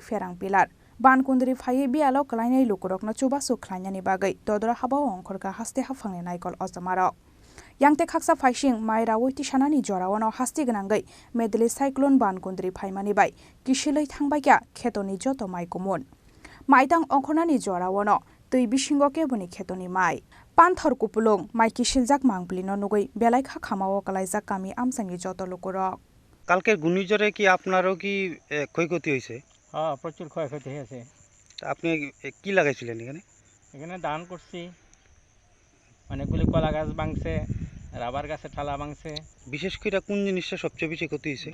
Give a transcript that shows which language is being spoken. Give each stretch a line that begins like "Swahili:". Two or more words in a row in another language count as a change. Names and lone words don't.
Kok Borok: ferang pilar bankundri phai bialo kalainai lukurok no chubasu khlainani bagai dodra haba ongkhorka haste hafangne naikol ozamaro Yangte khaksa faising maira witi shanani jorawano hasti ganangai medeli cyclone bankundri phaimani bai kisilei thangbai kya khetoni joto mai kumun maitang ongkhonani jorawano tui bisingo kebuni khetoni mai panthor kupulung mai kisiljak mangplino nugui belai kha khamao kalaijak kami amsangi joto lukurok
Bangla: কালকের ঘূর্ণিঝড়ে কি আপনারও কি ক্ষয়ক্ষতি হয়েছে? হ্যাঁ প্রচুর ক্ষয়ক্ষতি হয়েছে। আপনি কি লাগাইছিলেন এখানে? এখানে ধান করছি, অনেকগুলি কলা গাছ ভাঙছে, রাবার গাছের ঠালা ভাঙছে। বিশেষ করে কোন জিনিসটা সবচেয়ে বেশি ক্ষতি হয়েছে?